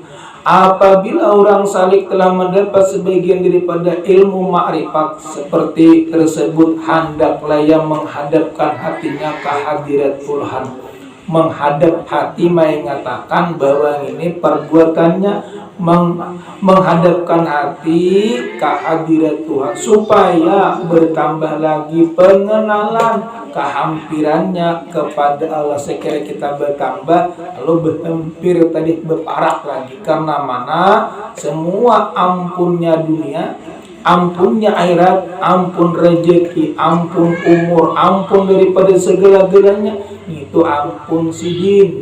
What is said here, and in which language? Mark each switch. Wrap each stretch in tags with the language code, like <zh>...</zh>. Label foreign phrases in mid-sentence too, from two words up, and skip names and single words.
<id>Apabila orang salik telah mendapat sebagian daripada ilmu makrifat seperti tersebut, hendaklah yang menghadapkan hatinya ke hadirat Tuhan. Menghadap hati mengatakan bahwa ini perbuatannya menghadapkan hati ke hadirat Tuhan supaya bertambah lagi pengenalan kehampirannya kepada Allah. Sekira kita bertambah lalu berhampir tadi berparak lagi, karena mana semua ampunnya dunia, ampunnya akhirat, ampun rezeki, ampun umur, ampun daripada segala-galanya itu ampun sidin.</id>